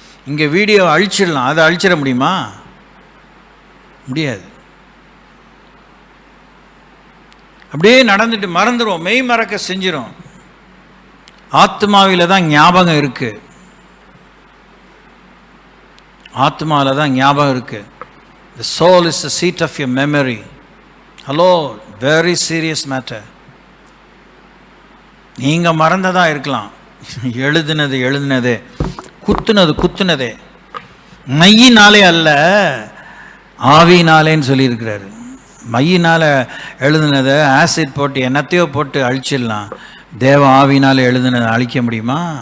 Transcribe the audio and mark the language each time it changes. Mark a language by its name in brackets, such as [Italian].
[Tamil] இங்கே வீடியோ அழிச்சிடலாம், அதை அழிச்சிட முடியுமா? முடியாது. அப்படியே நடந்துட்டு மறந்துடும், மெய் மறக்க செஞ்சிடும். ஆத்மாவில் தான் ஞாபகம் இருக்கு, ஆத்மாவில் தான் ஞாபகம் இருக்கு. [English] The soul is the seat of your memory. Hello, very serious matter. [Tamil] நீங்கள் மறந்ததாக இருக்கலாம், எழுதுனதே, குத்துனதே மையினாலே அல்ல ஆவினாலேன்னு சொல்லியிருக்கிறாரு. மையினால் எழுதுனதை ஆசிட் போட்டு என்னத்தையோ போட்டு அழிச்சிடலாம், தேவ ஆவினால் எழுதுனதை அழிக்க முடியுமா?